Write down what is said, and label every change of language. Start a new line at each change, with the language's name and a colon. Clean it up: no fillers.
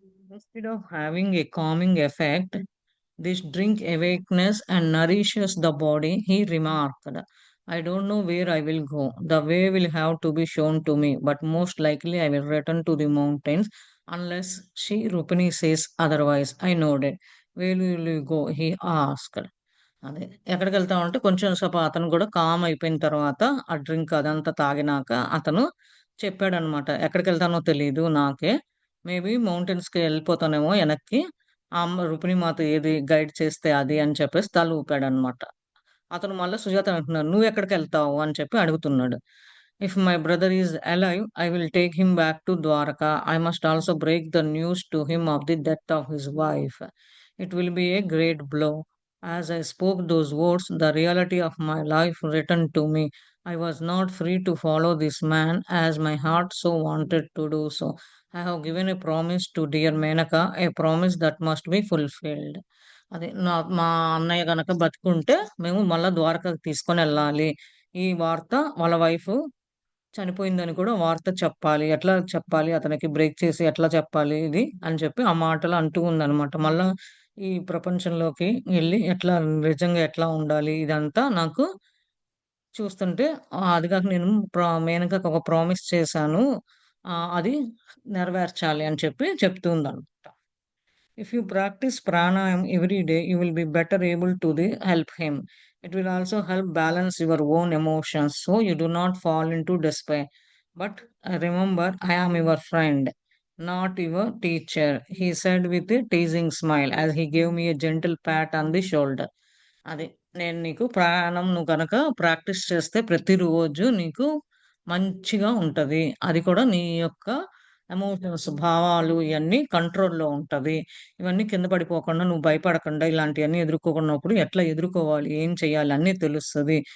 English: Instead of having a calming effect, this drink awakens and nourishes the body, he remarked. I don't know where I will go. The way will have to be shown to me, but most likely I will return to the mountains unless Rupini says otherwise. I nodded. Where will you go? He asked.
Telugu: అదే. ఎక్కడికెళ్తామంటే కొంచెం సేపు అతను గూడా com అయిపోయిన తర్వాత, ఆ drink అదంతా తాగినాక అతను చెప్పాడనమాట. ఎక్కడికెళ్తానో తెలీదు నాకే. మేబీ మౌంటైన్స్‌కి ఎళ్ళిపోతానేమో ఎనక్కి. ఆ అమ్మ రుక్మిణి మాత ఏది గైడ్ చేస్తే అది అని చెప్పేసి తల ఊపాడనమాట. అతను మళ్ళా సుజాతని అంటున్నాడు. "నువ్వెక్కడికెళ్తావు?" అని చెప్పి అడుగుతున్నాడు.
English: "If my brother is alive, I will take him back to Dwarka. I must also break the news to him of the death of his wife. It will be a great blow." As I spoke those words, the reality of my life returned to me. I was not free to follow this man as my heart so wanted to do so. I have given a promise to dear Menaka, a promise that must be fulfilled.
Telugu: అదే మా అన్నయ్య గనక బతికుంటే మేము మళ్ళా ద్వారకాకి తీసుకొనెళ్ళాలి. ఈ వార్త వాళ్ళ వైఫు చనిపోయిందని కూడా వార్త చెప్పాలి. ఎట్లా చెప్పాలి? అతనికి బ్రేక్ చేసి ఎట్లా చెప్పాలి ఇది అని చెప్పి ఆ మాటలు అంటూ ఉందనమాట. మళ్ళా ఈ ప్రపంచంలోకి ఎళ్లి ఎట్లా నిజంగా ఎట్లా ఉండాలి? ఇదంతా నాకు చూస్తుంటే అది కాక నేను మేనకకి ఒక ప్రామిస్ చేశాను. అది నెరవేర్చాలి అని చెప్పి చెప్తూ ఉందనమాట.
English: If you practice pranayam every day, you will be better able to help him. It will also help balance your own emotions so you do not fall into despair. But remember, I am your friend, not your teacher, he said with a teasing smile as he gave me a gentle pat on the shoulder.
Telugu: అది. నేను నీకు ప్రాణం నువ్వు గనక practice చేస్తే ప్రతిరోజు నీకు మంచిగా ఉంటది. అది కూడా నీ యొక్క ఎమోషన్స్, భావాలు ఇయన్నీ కంట్రోల్‌లో ఉంటది. ఇవన్నీ కింద పడిపోకుండా నువ్వు భయపడకుండా ఇలాంటియన్నీ ఎదుర్కోకున్నప్పుడు ఎట్లా ఎదుర్కోవాలి? ఏం చేయాలి? అన్నీ తెలుస్తది.